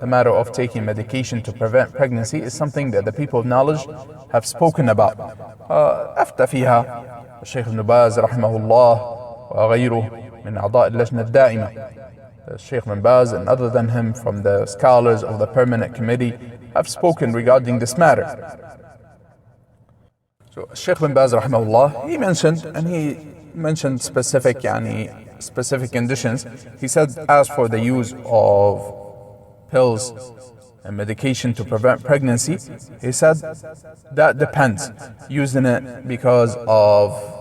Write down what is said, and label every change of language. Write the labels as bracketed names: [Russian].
[English] The matter of taking medication to prevent pregnancy is something that the people of knowledge have spoken about. [Arabic] أفتى فيها الشيخ ابن باز رحمه الله وغيره من أعضاء اللجنة الدائمة. [English] Sheikh Ibn Baz and other than him from the scholars of the permanent committee have spoken regarding this matter. So Sheikh Ibn Baz rahimahullah, he mentioned specific conditions. He said as for the use of pills and medication to prevent pregnancy, he said that depends. Using it because of